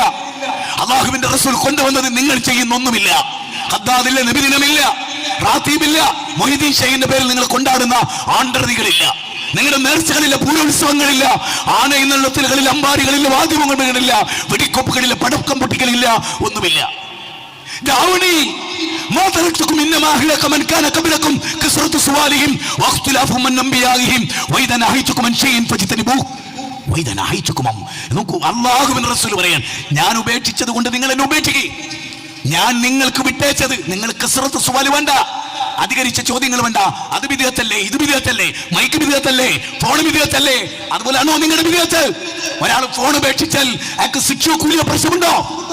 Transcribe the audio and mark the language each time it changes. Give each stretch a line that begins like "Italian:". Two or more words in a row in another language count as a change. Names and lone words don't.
Malayalam: അല്ലാഹുവിന്റെ റസൂൽ കൊണ്ടുവന്നത് നിങ്ങൾ ചെയ്യുന്ന ഒന്നുമില്ല. ഖദ്ദാദില്ല, നബിദിനമില്ല, റാത്തീബില്ല, മൊഹീദ്ദീൻ ഷെയ്ഖിന്റെ പേരിൽ നിങ്ങൾ കൊണ്ടാടുന്ന ആണ്ടർതികളില്ല, നിങ്ങളുടെ നേർച്ചകളില്ല, പൂരോത്സവങ്ങളില്ല, ആനയെന്നുള്ളത്തിലുകളിൽ, അമ്പാരികളില്ല, വാദ്യമങ്ങളില്ല, വെടിക്കൊപ്പുകളില്ല, പടക്കം പൊട്ടിക്കലില്ല, ഒന്നുമില്ല.
Arabic: دعوني ما تركتكم انما اهلك من كان قبلكم كثرة سؤالهم واختلافهم عن انبيائهم واذا نهيتكم عن شيء فاجتنبوه واذا نهيتكم.
Malayalam: നോക്കൂ, അല്ലാഹുവിന്റെ റസൂൽ പറയാൻ, ഞാൻ ഉപേക്ഷിച്ചത് കൊണ്ട് നിങ്ങൾ എന്നെ ഉപേക്ഷിക്കുക. ഞാൻ നിങ്ങൾക്ക് വിട്ടേച്ചത്, നിങ്ങൾ
Arabic: كثرة سؤال
Malayalam: വേണ്ട, അധികരിച്ച ചോദ്യങ്ങൾ വേണ്ട. അത് ബിദ്അത്തല്ലേ, ഇത് ബിദ്അത്തല്ലേ, മൈക്ക് ബിദ്അത്തല്ലേ, ഫോൺ ബിദ്അത്തല്ലേ, അതുപോലെയാണോ നിങ്ങളുടെ ബിദ്അത്ത്? ഒരാൾ ഫോൺ ഉപേക്ഷിച്ചാൽ അയാൾക്ക് ശിക്ഷയോ കൂലിയോ പ്രശ്നമുണ്ടോ?